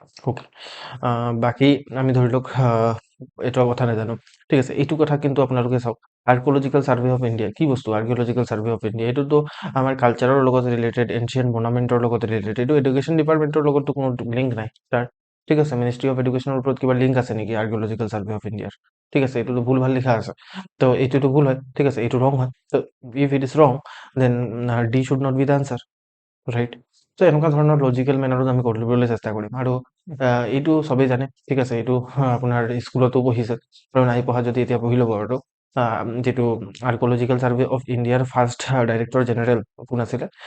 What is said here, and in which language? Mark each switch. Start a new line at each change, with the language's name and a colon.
Assamese: Okay, বাকী আমি ধৰি লওক এইটো কথা নাজানো। ঠিক আছে, এইটো কথা কিন্তু আপোনালোকে চাওক, আৰ্কিঅলজিকেল ছাৰ্ভে অফ ইণ্ডিয়া কি বস্তু? আৰ্কিঅলজিকেল ছাৰ্ভে অফ ইণ্ডিয়া এইটোতো আমাৰ কালচাৰৰ লগত ৰিলেটেড, এনচিয়েণ্ট মনামেণ্টৰ লগত ৰিলেটেড। এইটো এডুকেশ্যন ডিপাৰ্টমেণ্টৰ লগততো কোনো লিংক নাই তাৰ। ঠিক আছে, মিনিষ্ট্ৰী অফ এডুকেশ্যনৰ ওপৰত কিবা লিংক আছে নেকি আৰ্কিঅলজিকেল ছাৰ্ভে অফ ইণ্ডিয়াৰ? ঠিক আছে, এইটোতো ভুল ভাল লিখা আছে, তো এইটোতো ভুল হয়। ঠিক আছে, এইটো ৰং হয়।
English: তো if it is wrong then they should not be the answer, right?
Assamese: চ' এনেকুৱা ধৰণৰ লজিকেল মেনাৰত আমি কৰিবলৈ চেষ্টা কৰিম। আৰু এইটো চবেই জানে। ঠিক আছে, এইটো আপোনাৰ স্কুলতো পঢ়িছে, আৰু নাই পঢ়া যদি এতিয়া পঢ়ি ল'ব। আৰু যিটো আৰ্কিঅলজিকেল ছাৰ্ভে অফ ইণ্ডিয়াৰ ফাৰ্ষ্ট ডাইৰেক্টৰ জেনেৰেল কোন আছিলে?